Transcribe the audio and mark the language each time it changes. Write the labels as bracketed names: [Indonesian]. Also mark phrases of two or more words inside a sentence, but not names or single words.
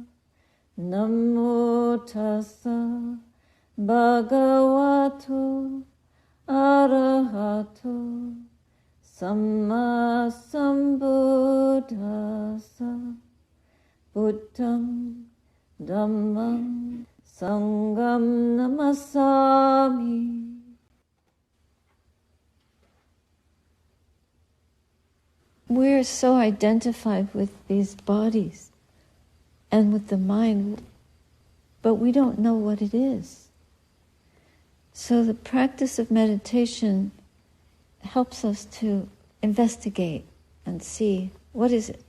[Pali] Namo tassa bhagavato arahato samma sambuddhassa. Buddham dhammam sangham namasami. [English] We're so identified with these bodies and with the mind, but we don't know what it is. So the practice of meditation helps us to investigate and see, what is it?